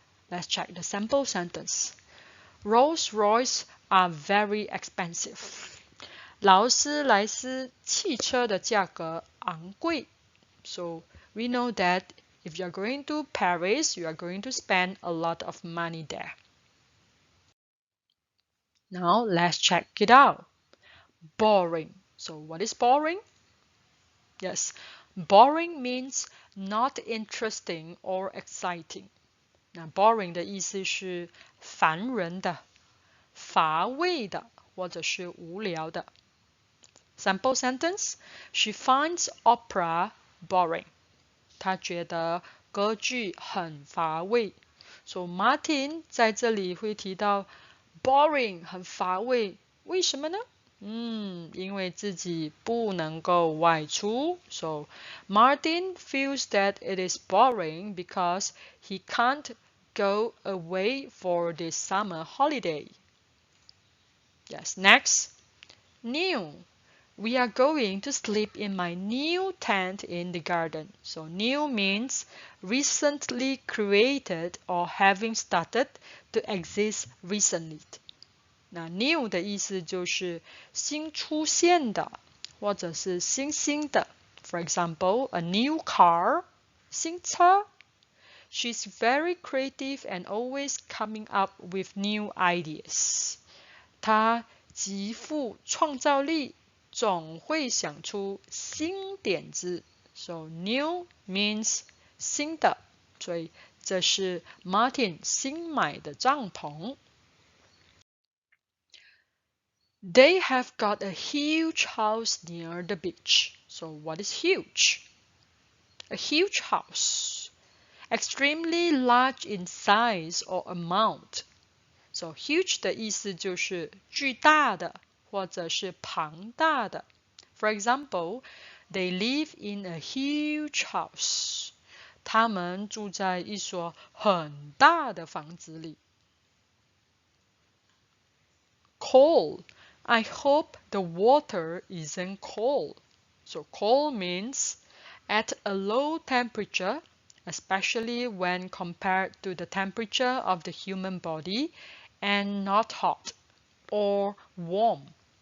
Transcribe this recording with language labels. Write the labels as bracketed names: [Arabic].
[English] Let's check the sample sentence. Rolls-Royce are very expensive. [Chinese] 劳斯莱斯汽车的价格昂贵。 [English] So we know that if you're going to Paris, you are going to spend a lot of money there. Now let's check it out. Boring. So what is boring? Yes, boring means not interesting or exciting. [Chinese] 那 boring 的意思是烦人的、乏味的，或者是无聊的。 [English] Sample sentence: She finds opera boring. [Chinese] 她觉得歌剧很乏味。 So Martin 在这里会提到 boring 很乏味，为什么呢？因为自己不能够外出。 [English] So Martin feels that it is boring because he can't go away for this summer holiday. Yes, next. New. We are going to sleep in my new tent in the garden. So new means recently created or having started to exist recently. [Chinese] 那 new 的意思就是新出现的，或者是新兴的。 [English] For example, a new car, [Chinese] 新车。 [English] She's very creative and always coming up with new ideas. [Chinese] 她极富创造力，总会想出新点子。 [English] So new means [Chinese] 新的，所以这是 Martin 新买的帐篷。 [English] They have got a huge house near the beach. So what is huge? A huge house. Extremely large in size or amount. [Chinese] So huge 的意思就是巨大的，或者是庞大的。 [English] For example, they live in a huge house. [Chinese] 他们住在一所很大的房子里。 [English] Cold. I hope the water isn't cold. So cold means at a low temperature, especially when compared to the temperature of the human body, and not hot or warm.